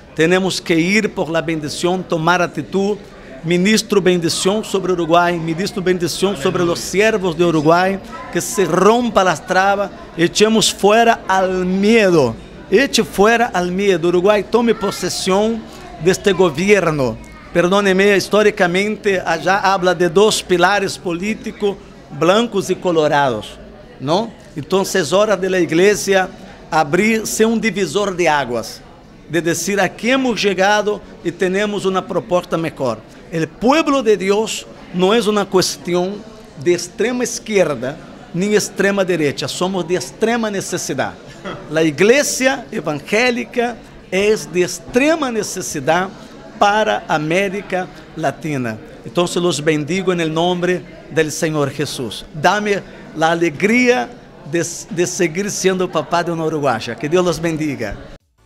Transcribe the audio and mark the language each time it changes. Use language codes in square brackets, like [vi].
[es] Temos que ir por la bendición, tomar actitud. Ministro bendición sobre Uruguay, ministro bendición sobre los siervos de Uruguay, que se rompa las trabas, echemos fuera al miedo, eche fuera al miedo. Uruguay tome posesión de este gobierno. Perdóneme, históricamente allá habla de 2 pilares políticos, blancos y colorados, ¿no? [pt] Entonces es hora de la iglesia abrir-se um divisor de águas, de dizer, aqui hemos chegado e temos uma proposta melhor. O pueblo de Deus não é uma questão de extrema esquerda nem extrema direita, somos de extrema necessidade. A igreja evangélica é de extrema necessidade para a América Latina. [es] Então, los bendigo en el nombre del Senhor Jesús. Dame la alegría de seguir siendo papá de una uruguaya. Que Dios los bendiga.